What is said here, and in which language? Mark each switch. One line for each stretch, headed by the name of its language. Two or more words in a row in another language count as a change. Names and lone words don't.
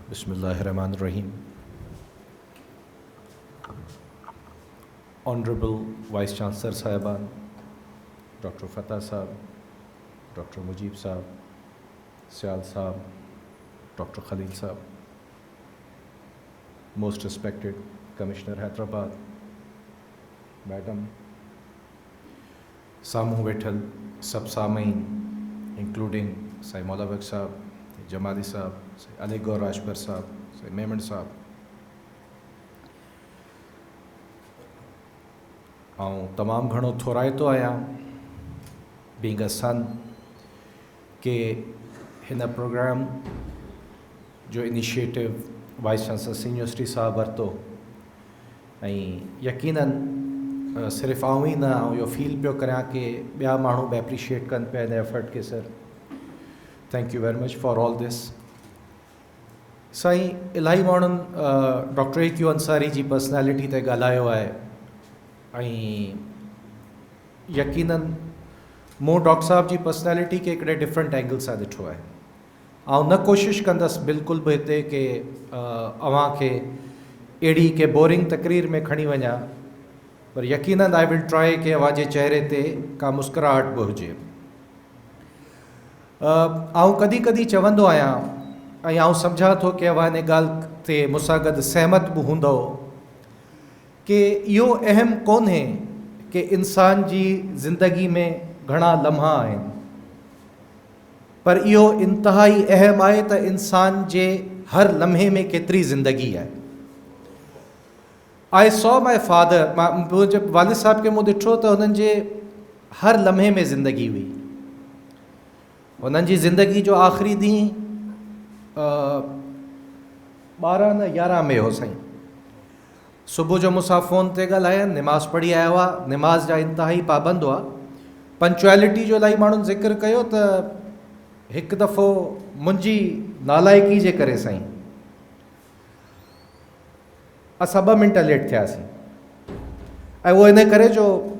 English: Bismillahirrahmanirrahim. Honorable Vice Chancellor Sahiban, Dr. Fatah Sahab, Dr. Mujib Sahab, Syal Sahab, Dr. Khalil Sahab, most respected Commissioner Hyderabad, Madam, Samu Vetal, Sab Samain, including Sai Maula Beg Sahab, Jamali Sahab, Sai Ali Gaur Rajpur Sahab, Sai Memon Sahab.
Sindhi: ऐं तमामु घणो थोराइतो आहियां
English: being a son
Sindhi: के हिन प्रोग्राम जो
English: initiative vice chancellor
Sindhi: यूनिवर्सिटी साहब वरितो ऐं यकीनन सिर्फ़ु आऊं ई न आऊं इहो फील पियो करियां कि ॿिया माण्हू बि एप्रिशिएट कनि पिया हिन एफर्ट खे
English: Sir thank you very much for all this
Sindhi: साईं इलाही माण्हुनि डॉक्टर ए क्यू अंसारी जी पर्सनैलिटी ते ॻाल्हायो आहे ऐं यकीनन मूं डॉक्टर साहब जी पर्सनैलिटी खे हिकिड़े
English: different angle
Sindhi: सां ॾिठो आहे ऐं न कोशिशि कंदसि बिल्कुलु बि हिते कि अव्हांखे अहिड़ी के बोरिंग तकरीर में खणी वञा पर यकीनन
English: I will try
Sindhi: कि अव्हां जे चहिरे ते का मुस्कुराहट बि हुजे आउं कॾहिं कॾहिं चवंदो आहियां ऐं आउं सम्झां थो कि अव्हां हिन ॻाल्हि ते मूंसां गॾु सहमत बि हूंदो कि इहो अहम कोन्हे कि इंसान जी ज़िंदगी में घणा लम्हा आहिनि पर इहो इंतिहाई अहम आहे त इंसान जे हर लम्हे में केतिरी ज़िंदगी आहे
English: I saw my father
Sindhi: मां मुंहिंजे वालिद साहब खे मूं ॾिठो त हुननि जे हर लम्हे में ज़िंदगी हुई हुननि जी ज़िंदगी जो आख़िरी ॾींहुं 12 न 11 में हो साईं सुबुह जो मूंसां फ़ोन ते ॻाल्हायनि निमाज़ पढ़ी आया हुआ निमाज़ जा इंतिहाई पाबंद हुआ पंक्चुअलिटी जो इलाही माण्हुनि ज़िक्र कयो त हिकु दफ़ो मुंहिंजी नालाइकी जे करे साईं असां 2 मिंट लेट थियासीं ऐं उहो इन करे जो